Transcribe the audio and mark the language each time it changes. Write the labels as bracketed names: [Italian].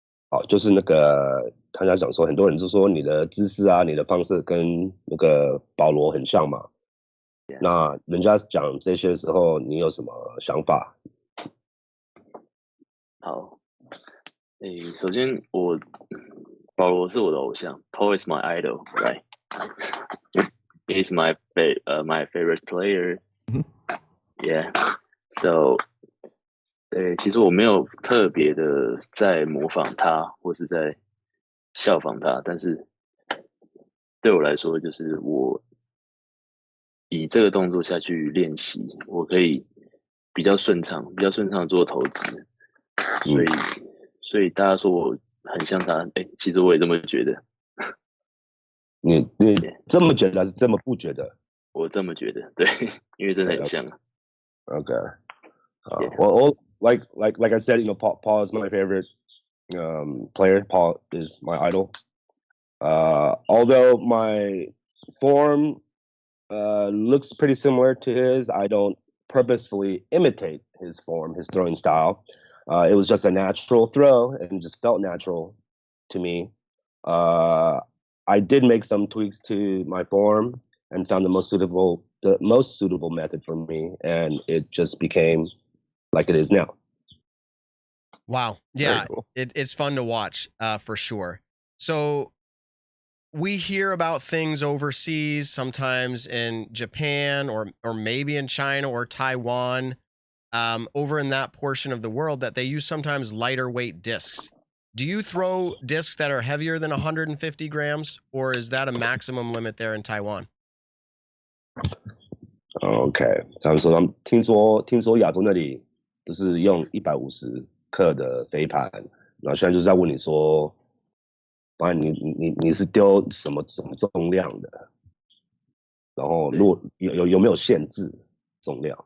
[Chinese] 好，就是那个他家讲说，很多人就说你的姿势啊，你的方式跟那个保罗很像嘛。那人家讲这些时候，你有什么想法？好，首先保罗是我的偶像 ， [English] Paul is my idol, right? He's my favorite player. Yeah. [Chinese] So, 其实我没有特别的在模仿他，或是在效仿他，但是对我来说，就是我以这个动作下去练习，我可以比较顺畅做投掷，所以大家说我很像他，其实我也这么觉得。你这么觉得还是这么不觉得？我这么觉得，对，因为真的很像。 [English] Okay. Well, like I said, Paul is my favorite player. Paul is my idol. Although my form looks pretty similar to his, I don't purposefully imitate his form, his throwing style. It was just a natural throw and just felt natural to me. I did make some tweaks to my form and found the most suitable method for me, and it just became like it is now. Wow. Yeah. Cool. It's fun to watch, for sure. So we hear about things overseas, sometimes in Japan or maybe in China or Taiwan, over in that portion of the world, that they use sometimes lighter weight discs. Do you throw discs that are heavier than 150 grams, or is that a maximum limit there in Taiwan? [Chinese] OK， 他们说听说亚洲那里就是用150克的飞盘，然后现在就是在问你说，你是丢什么重量的？然后有没有限制重量？